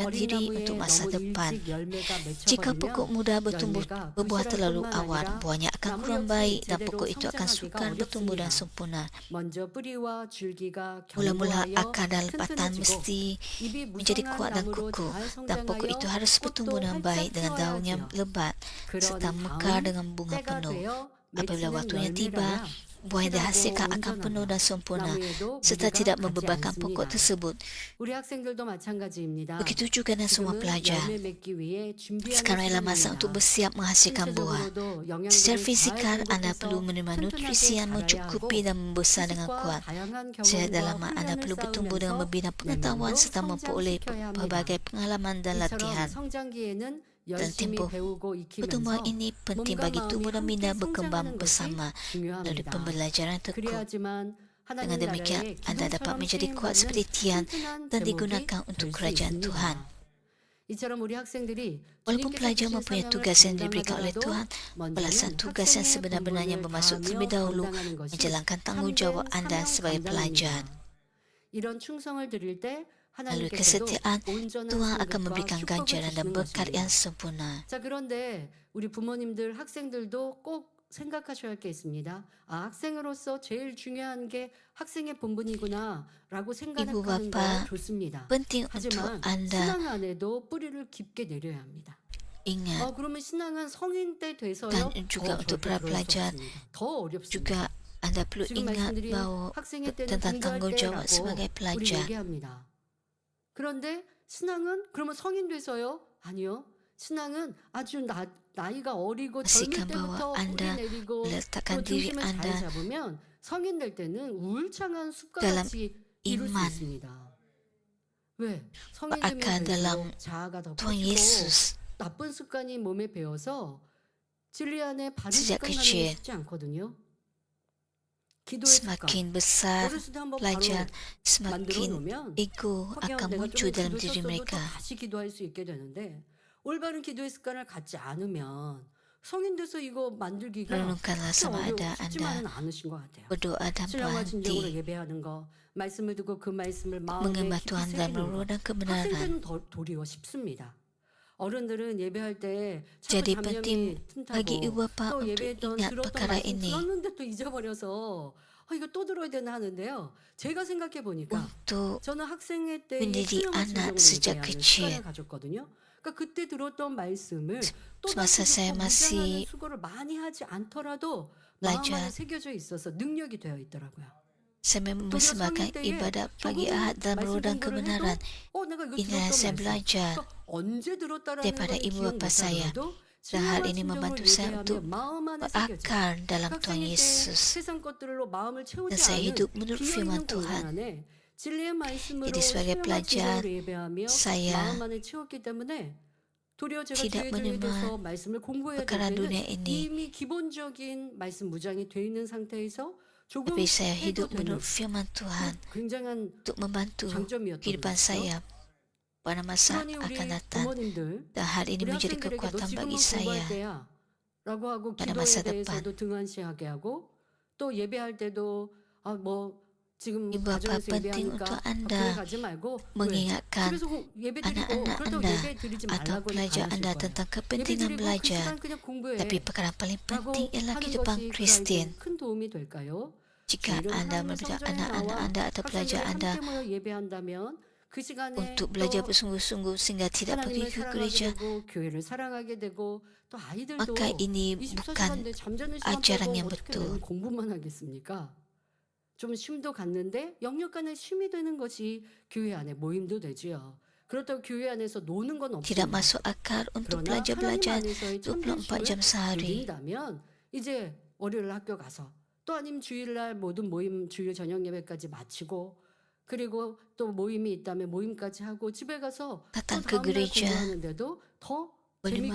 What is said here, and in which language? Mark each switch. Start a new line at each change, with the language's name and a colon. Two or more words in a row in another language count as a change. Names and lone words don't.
Korean: 어린
Malay: diri
Korean: 나무에
Malay: untuk masa
Korean: 너무
Malay: depan.
Korean: 일찍 열매가
Malay: Jika pokok
Korean: 맺혀버리면
Malay: muda bertumbuh
Korean: 열매가
Malay: berbuah
Korean: 부실할
Malay: terlalu
Korean: 뿐만
Malay: awal,
Korean: 아니라
Malay: buahnya akan
Korean: 나무
Malay: kurang
Korean: 역시
Malay: baik dan
Korean: 제대로
Malay: pokok itu akan
Korean: 성장하기가
Malay: sukar bertumbuh dan
Korean: 어렵습니다.
Malay: sempurna.
Korean: 먼저 뿌리와 줄기가
Malay: Mula-mula
Korean: 견고하여
Malay: akar dan lepatan
Korean: 튼튼해지고
Malay: mesti
Korean: 잎이
Malay: menjadi
Korean: 무성한
Malay: kuat dan
Korean: 나무로
Malay: kukuh,
Korean: 잘
Malay: dan pokok itu
Korean: 성장하여
Malay: harus bertumbuh
Korean: 꽃도
Malay: dengan
Korean: 활짝
Malay: baik dengan daun yang
Korean: 피워야 하지요.
Malay: lebat
Korean: 그런
Malay: serta mekar
Korean: 다음
Malay: dengan bunga
Korean: 때가
Malay: penuh.
Korean: 되어
Malay: Apabila
Korean: 맺히는
Malay: waktunya tiba,
Korean: 열매라야
Malay: buah yang dihasilkan
Korean: 실하고
Malay: akan penuh
Korean: 온전하며
Malay: dan sempurna,
Korean: 나무에도
Malay: serta
Korean: 무게가
Malay: tidak
Korean: 가지
Malay: membebankan pokok
Korean: 않습니다.
Malay: tersebut.
Korean: 우리 학생들도 마찬가지입니다.
Malay: Begitu juga dengan semua
Korean: 지금은
Malay: pelajar.
Korean: 열매 맺기 위해 준비하는
Malay: Sekarang ialah masa untuk
Korean: 시간입니다.
Malay: bersiap menghasilkan buah.
Korean: 신체적으로도
Malay: Secara
Korean: 영양분을 잘
Malay: fizikal, Anda
Korean: 공급해서
Malay: perlu menerima nutrisi
Korean: 튼튼하게
Malay: yang
Korean: 자라야
Malay: mencukupi
Korean: 하고
Malay: dan membesar dengan
Korean: 지식과
Malay: kuat.
Korean: 다양한
Malay: Secara
Korean: 경험과
Malay: dalaman, Anda
Korean: 훈련을
Malay: perlu bertumbuh dengan
Korean: 쌓으면서
Malay: membina pengetahuan
Korean: 내면도
Malay: serta memperoleh
Korean: 성장시켜야 합니다.
Malay: pelbagai pengalaman dan
Korean: 이처럼
Malay: latihan.
Korean: 성장기에는
Malay: Dan
Korean: 열심히
Malay: tempoh
Korean: 배우고
Malay: pertumbuhan
Korean: 익히면서
Malay: ini penting
Korean: 몸과
Malay: bagi
Korean: 마음이
Malay: tubuh dan
Korean: 함께
Malay: minda berkembang
Korean: 성장하는 것이
Malay: bersama melalui
Korean: 중요합니다.
Malay: pembelajaran tekun.
Korean: 그래야지만
Malay: Dengan
Korean: 하나님
Malay: demikian,
Korean: 나라의
Malay: Anda dapat
Korean: 기둥처럼
Malay: menjadi kuat
Korean: 쓰임받는
Malay: seperti tiang
Korean: 튼튼한
Malay: dan
Korean: 제목이
Malay: digunakan untuk
Korean: 될 수
Malay: kerajaan
Korean: 있습니다.
Malay: Tuhan.
Korean: 이처럼 우리 학생들이
Malay: Walaupun
Korean: 주님께서
Malay: pelajar
Korean: 주신
Malay: mempunyai
Korean: 사명을
Malay: tugas yang diberikan oleh
Korean: 감당하더라도
Malay: Tuhan, pelaksanaan
Korean: 먼저는
Malay: tugas yang
Korean: 학생의
Malay: sebenar-benarnya
Korean: 본분을
Malay: bermaksud
Korean: 다하며
Malay: terlebih dahulu
Korean: 감당하는 것이
Malay: menjalankan tanggung
Korean: 참된
Malay: jawab Anda
Korean: 사명
Malay: sebagai pelajar.
Korean: 감당입니다. 이런 충성을 드릴 때
Malay: Melalui
Korean: 하나님께서도
Malay: kesetiaan,
Korean: 온전한
Malay: Tuhan akan
Korean: 상급과
Malay: memberikan
Korean: 축복을
Malay: ganjaran dan
Korean: 주시는
Malay: berkat
Korean: 것입니다.
Malay: yang sempurna.
Korean: 자, 그런데 우리 부모님들, 학생들도 꼭 생각하셔야 할 게 있습니다. 아, 학생으로서 제일 중요한 게 학생의 본분이구나라고 생각하는
Malay: Ibu
Korean: 거
Malay: bapa,
Korean: 좋습니다.
Malay: penting untuk
Korean: 하지만
Malay: Anda
Korean: 신앙 안에도 뿌리를 깊게 내려야 합니다.
Malay: ingat
Korean: 그러면 신앙은 성인 때 돼서요.
Malay: dan juga
Korean: 더
Malay: untuk
Korean: 절대
Malay: para
Korean: 그럴 수
Malay: pelajar
Korean: 없습니다. 더 어렵습니다.
Malay: juga Anda perlu
Korean: 지금
Malay: ingat
Korean: 말씀드린
Malay: bahawa
Korean: 학생의 때는
Malay: tentang
Korean: 공부할
Malay: tanggung jawab
Korean: 때라고
Malay: sebagai
Korean: 우리
Malay: pelajar.
Korean: 얘기합니다. 그런데 신앙은 그러면 성인 돼서요? 아니요. 신앙은 아주 나이가 어리고 젊을
Malay: Pastikan bahwa
Korean: 때부터 뿌리
Malay: Anda
Korean: 내리고
Malay: meletakkan
Korean: 또
Malay: diri
Korean: 중심을 잘
Malay: Anda
Korean: 잡으면 성인 될 때는 울창한
Malay: dalam
Korean: 숲같이 이룰 수
Malay: iman
Korean: 있습니다. 왜? 성인
Malay: berakar
Korean: 되면
Malay: dalam
Korean: 될수록 자아가 더
Malay: Tuhan
Korean: 커지고
Malay: Yesus.
Korean: 나쁜 습관이 몸에 배어서 진리 안에 바른
Malay: Sejak
Korean: 습관 갖는 게
Malay: kecil,
Korean: 쉽지 않거든요. 기도의 습관.
Malay: semakin besar
Korean: 어렸을 때 한번 바로
Malay: pelajar,
Korean: 만들어
Malay: semakin
Korean: 놓으면
Malay: ego
Korean: 하긴
Malay: akan
Korean: 내가
Malay: muncul
Korean: 좀
Malay: dalam
Korean: 기도
Malay: diri
Korean: 썼어도 또
Malay: mereka.
Korean: 다시 기도할 수 있게 되는데 올바른 기도의 습관을 갖지 않으면 성인 돼서 이거 만들기가
Malay: Renungkanlah
Korean: 그렇게
Malay: sama ada
Korean: 쉽지만은
Malay: Anda
Korean: 않으신 것 같아요.
Malay: berdoa tanpa
Korean: 신앙과 진정으로
Malay: henti,
Korean: 예배하는 거, 말씀을 듣고 그 말씀을 마음에
Malay: menyembah
Korean: 깊이
Malay: Tuhan dalam
Korean: 새기는 거.
Malay: meluruhkan kebenaran.
Korean: 학생들은 도리어 쉽습니다. 어른들은 예배할 때 자꾸
Malay: Jadi
Korean: 잡념이
Malay: penting bagi ibu
Korean: 튼타고
Malay: bapa
Korean: 또
Malay: untuk
Korean: 예배했던
Malay: ingat
Korean: 들었던
Malay: perkara
Korean: 말씀
Malay: ini
Korean: 들었는데 또 잊어버려서 이거 또 들어야 되나 하는데요. 제가 생각해 보니까
Malay: untuk
Korean: 저는 학생회 때에
Malay: mendidik
Korean: 신앙과
Malay: anak
Korean: 진정으로
Malay: sejak
Korean: 예배하는
Malay: kecil.
Korean: 습관을 가졌거든요. 그러니까 그때 들었던 말씀을 또
Malay: Semasa
Korean: 다시
Malay: saya
Korean: 듣고 묵상하는
Malay: masih
Korean: 수고를 많이 하지 않더라도 마음 안에
Malay: belajar,
Korean: 새겨져 있어서 능력이 되어 있더라고요.
Malay: saya
Korean: 도리어
Malay: mempersembahkan
Korean: 성인 때에
Malay: ibadat pagi
Korean: 조금
Malay: Ahad dalam
Korean: 말씀
Malay: meluruhkan
Korean: 공부를
Malay: kebenaran.
Korean: 해도 내가 이거
Malay: Inilah
Korean: 들었던
Malay: saya
Korean: 말씀.
Malay: belajar
Korean: 그러니까 언제 들었다라는
Malay: daripada
Korean: 걸
Malay: ibu
Korean: 기억
Malay: bapa saya.
Korean: 못하더라도
Malay: Dan hal
Korean: 신앙과
Malay: ini
Korean: 진정으로
Malay: membantu saya
Korean: 예배하며
Malay: untuk
Korean: 마음 안에 새겨져.
Malay: berakar dalam Tuhan
Korean: 학생일 때
Malay: Yesus.
Korean: 세상 것들로 마음을 채우지
Malay: Dan saya
Korean: 않은
Malay: hidup menurut
Korean: 비어
Malay: firman
Korean: 있는 공간
Malay: Tuhan.
Korean: 안에 진리의 말씀으로
Malay: Jadi sebagai
Korean: 신앙과
Malay: pelajar,
Korean: 진정으로 예배하며
Malay: saya
Korean: 마음 안에 채웠기 때문에 도리어 제가
Malay: tidak
Korean: 교회들에 대해서
Malay: menerima
Korean: 말씀을 공부해야 될
Malay: perkara
Korean: 때는
Malay: dunia ini.
Korean: 이미 기본적인 말씀 무장이 돼 있는 상태에서 조금
Malay: Tapi saya
Korean: 해도
Malay: hidup
Korean: 되는
Malay: menurut firman Tuhan
Korean: 굉장한
Malay: untuk membantu
Korean: 장점이었던
Malay: kehidupan
Korean: 거죠.
Malay: saya pada masa
Korean: 그러니 우리
Malay: akan datang.
Korean: 부모님들
Malay: Dan hal ini
Korean: 우리
Malay: menjadi
Korean: 학생들에게도
Malay: kekuatan
Korean: 지금은
Malay: bagi
Korean: 공부할
Malay: saya.
Korean: 때야 라고 하고
Malay: pada
Korean: 기도에
Malay: masa
Korean: 대해서도 등한시하게 하고 또 예배할 때도 지금
Malay: Ibu bapa
Korean: 가정에서
Malay: penting
Korean: 예배하니까
Malay: untuk
Korean: 교회
Malay: Anda
Korean: 가지 말고 왜?
Malay: mengingatkan
Korean: 집에서 예배 드리고
Malay: anak-anak
Korean: 그렇다고
Malay: Anda
Korean: 예배 드리지
Malay: atau
Korean: 말라고
Malay: pelajar
Korean: 안 하실
Malay: Anda
Korean: 거예요.
Malay: tentang
Korean: 예배
Malay: kepentingan
Korean: 드리고 그
Malay: belajar.
Korean: 시간 그냥 공부해
Malay: Tapi perkara paling
Korean: 라고
Malay: penting ialah
Korean: 하는
Malay: kehidupan
Korean: 것이 그
Malay: Kristen.
Korean: 아이에게 큰 도움이 될까요?
Malay: Jika
Korean: 주일은
Malay: Anda
Korean: 하나님의
Malay: memberikan
Korean: 성전에
Malay: anak-anak
Korean: 나와
Malay: Anda atau pelajar
Korean: 학생들이
Malay: Anda
Korean: 함께 모여 예배한다면 그 시간에
Malay: untuk
Korean: 또
Malay: belajar bersungguh-sungguh sehingga tidak pergi
Korean: 하나님을
Malay: ke
Korean: 사랑하게
Malay: gereja,
Korean: 되고 교회를 사랑하게 되고 또 아이들도
Malay: maka ini
Korean: 24시간
Malay: bukan
Korean: 내 잠자는 시간
Malay: ajaran
Korean: 빼고
Malay: yang
Korean: 어떻게
Malay: betul.
Korean: 매일 공부만 하겠습니까? 좀 쉼도 갖는데 영역 간의 쉼이 되는 것이 교회 안에 모임도 되지요. 그렇다고 교회 안에서 노는 건
Malay: Tidak
Korean: 없습니다.
Malay: masuk akal untuk
Korean: 그러나 하나님
Malay: belajar
Korean: 안에서의 참된
Malay: 24 jam
Korean: 쉼을
Malay: sehari.
Korean: 누린다면 이제 월요일 학교 가서 또 아니면 주일날 모든 모임 주일 저녁 예배까지 마치고 그리고 또 모임이 있다면 모임까지 하고 집에 가서 또
Malay: Datang ke
Korean: 다음날
Malay: gereja,
Korean: 공부하는데도 더 재미있게